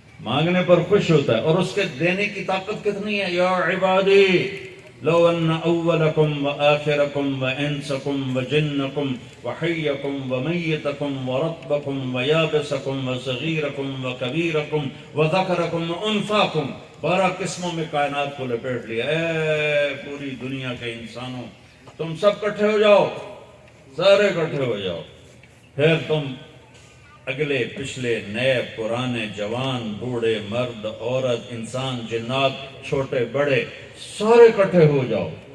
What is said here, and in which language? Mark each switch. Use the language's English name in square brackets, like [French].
[Urdu] مانگنے پر خوش ہوتا ہے. اور اس کے دینے کی طاقت کتنی ہے. [Arabic] یا عبادی لو ان اولکم وآخرکم وانسکم وجنکم وحیکم ومیتکم ورطبکم ویابسکم وصغیرکم وکبیرکم وذکرکم وانثاکم. [Urdu] 12 قسموں میں کائنات کو لپیٹ لیا. اے پوری دنیا کے انسانوں، تم سب کٹھے ہو جاؤ، سارے کٹھے ہو جاؤ. پھر تم اگلے پچھلے نئے پرانے جوان بوڑھے مرد عورت انسان جنات چھوٹے بڑے سارے کٹھے ہو جاؤ.